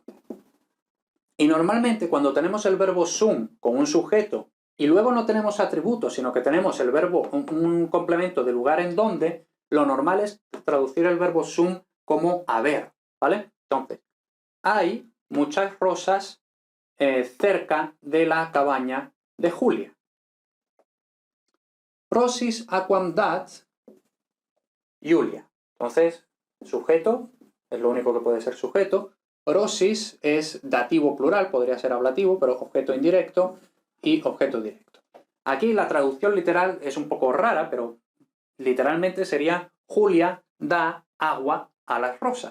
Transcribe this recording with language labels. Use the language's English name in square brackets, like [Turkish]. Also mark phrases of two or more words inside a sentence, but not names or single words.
[Spanish] Y normalmente cuando tenemos el verbo sum con un sujeto y luego no tenemos atributos, sino que tenemos el verbo, un complemento de lugar en donde, lo normal es traducir el verbo sum como haber, ¿vale? Entonces, hay muchas rosas cerca de la cabaña de Julia. [Latin] Rosis aquam dat Julia. [Spanish] Entonces, sujeto, es lo único que puede ser sujeto. Rosis es dativo plural, podría ser ablativo, pero objeto indirecto y objeto directo. Aquí la traducción literal es un poco rara, pero literalmente sería Julia da agua a las rosas.